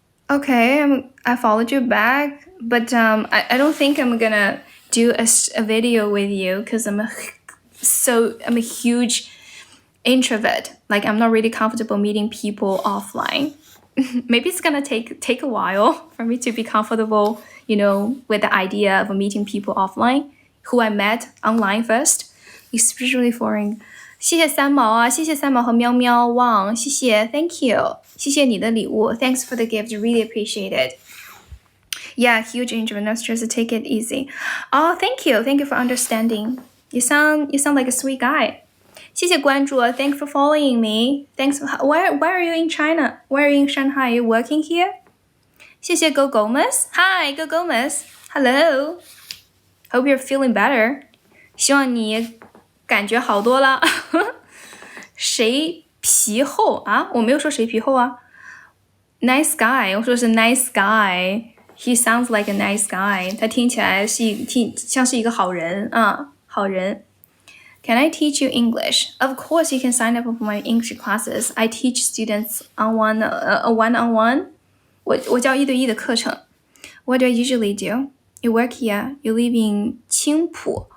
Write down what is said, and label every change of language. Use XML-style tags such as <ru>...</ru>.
<en>Okay, I followed you back, but I don't think I'm gonna do a video with you because I'm a huge introvert. Like, I'm not really comfortable meeting people offline. Maybe it's gonna take a while for me to be comfortable, with the idea of meeting people offline, who I met online first, especially foreign.</en> <zh>谢谢三毛啊，谢谢三毛和喵喵汪，谢谢 ，</zh> <en>Thank you，</en> <zh>谢谢你的礼物 ，</zh> <en>Thanks for the gift, really appreciate it. Yeah, huge introvert, just take it easy. Oh, thank you for understanding. You sound like a sweet guy.</en> <zh>谢谢关注</zh> <en>Thank you for following me. Thanks. Where are you in China? Where are you in Shanghai? Are you working here?</en> <zh>谢谢</zh> <en>Go Gomez. Hi, Go Gomez. Hello. Hope you're feeling better.</en> <zh>希望你感觉好多了。谁皮厚啊？我没有说谁皮厚啊。</zh> <en>Nice guy，</en> <zh>我说是</zh> <en>nice guy。He sounds like a nice guy.</en> <zh>他听起来像是一个好人啊，好人。</zh> <en>Can I teach you English? Of course, you can sign up for my English classes. I teach students on one-on-one.</en> <zh>我教1对1的课程。</zh> <en>What do I usually do? You work here. You live in 青浦。</en>